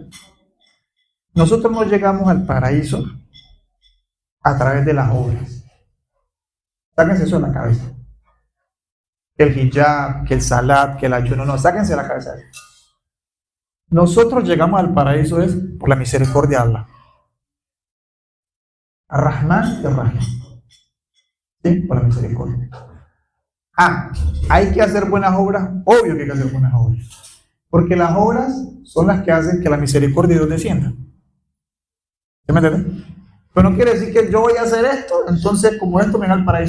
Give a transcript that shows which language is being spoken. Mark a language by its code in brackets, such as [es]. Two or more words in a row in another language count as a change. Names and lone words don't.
[es] Nosotros no llegamos al paraíso a través de las obras. Sáquense eso en la cabeza. que el hijab, que el salat, que el ayuno. No, sáquense la cabeza de eso. Nosotros llegamos al paraíso es por la misericordia de Allah. Ar-Rahman y Ar-Rahim. ¿Sí? Por la misericordia. Hay que hacer buenas obras. Obvio que hay que hacer buenas obras. Porque las obras son las que hacen que la misericordia de Dios descienda. ¿Sí me entiendes? Pero no quiere decir que yo voy a hacer esto, entonces como esto me da al paraíso.